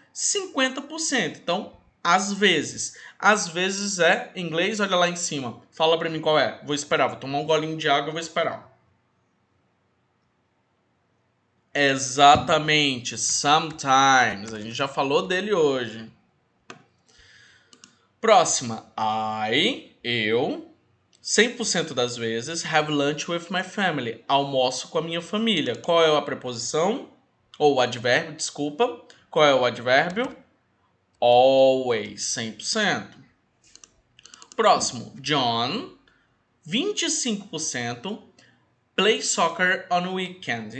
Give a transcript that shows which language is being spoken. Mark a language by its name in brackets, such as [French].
[Portuguese] 50%. Então, às vezes. Às vezes é em inglês, olha lá em cima. Fala para mim qual é. Vou esperar, vou tomar um golinho de água e vou esperar. Exatamente, sometimes. A gente já falou dele hoje. Próxima. Eu, 100% das vezes, [English] have lunch with my family. [Portuguese] Almoço com a minha família. Qual é a preposição? Ou o advérbio, desculpa. Qual é o advérbio? [English] Always, 100%. [Portuguese] Próximo. [English] John, 25%. Play soccer on weekend.